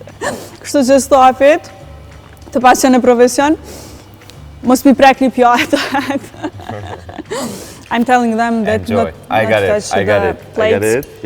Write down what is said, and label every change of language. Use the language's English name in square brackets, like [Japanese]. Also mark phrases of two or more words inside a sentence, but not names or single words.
[Albanian] Kështu që stafit, të pasion e profesion, mos mi prekni pjatat. [English] I'm telling them that Enjoy. not I got it. touch I got the it. I got plates it. Yeah.